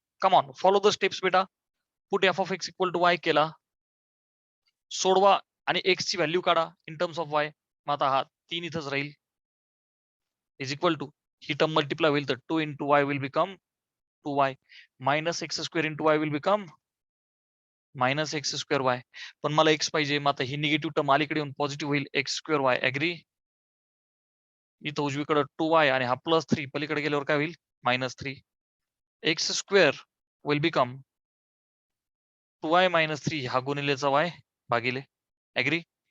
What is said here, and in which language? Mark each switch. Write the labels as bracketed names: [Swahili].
[English] Come on, follow the steps बेटा. Put f of x equal to y केला. [Marathi] सोडवा आणि x ची व्हॅल्यू काढा इन टर्म्स ऑफ y. मग आता हा 3 इथंच राहील. [English] is equal to [Marathi] he term multiply होईल तर [English] 2 into y will become 2y minus x square into y will become minus x square y. [Marathi] पण मला x पाहिजे. मग आता ही निगेटिव्ह टर्म अलीकडे येऊन पॉझिटिव्ह होईल x square y. ऍग्री? इथं उजवीकडे 2y आणि हा +3 पलीकडे गेल्यावर काय होईल? -3. [English] x square will become 2y - 3 [Marathi] हा गुणिलेचा y भागिले. [English] Agree?